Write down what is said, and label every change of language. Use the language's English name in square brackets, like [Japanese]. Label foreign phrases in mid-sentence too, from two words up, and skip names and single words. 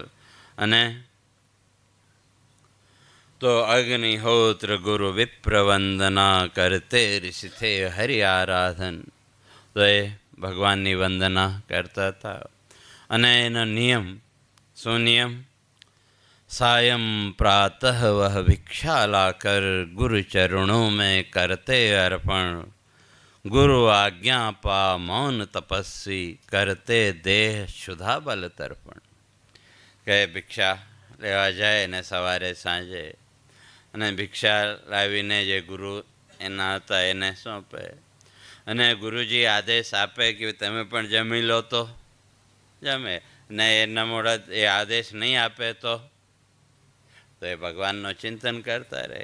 [Gujarati] અને તો [Hindi] अग्निहोत्र गुरु विप्रवंदना करते ऋषि थे हरि आराधन. [Gujarati] તો એ ભગવાનની વંદના કરતા હતા. અને એનો નિયમ શું નિયમ? [Hindi] सायं प्रातः वह भिक्षा लाकर गुरु चरणों में करते अर्पण, गुरु आज्ञा पा मौन तपस्वी करते देह शुद्धा बल तर्पण. [Gujarati] કે ભિક્ષા લેવા જાય ને સવારે સાંજે, અને ભિક્ષા લાવીને જે ગુરુ એના હતા એને સોંપે, અને ગુરુજી આદેશ આપે કે તમે પણ જમી લો તો જમે, ને એના મોડા એ આદેશ નહીં આપે તો એ ભગવાનનું ચિંતન કરતા રહે.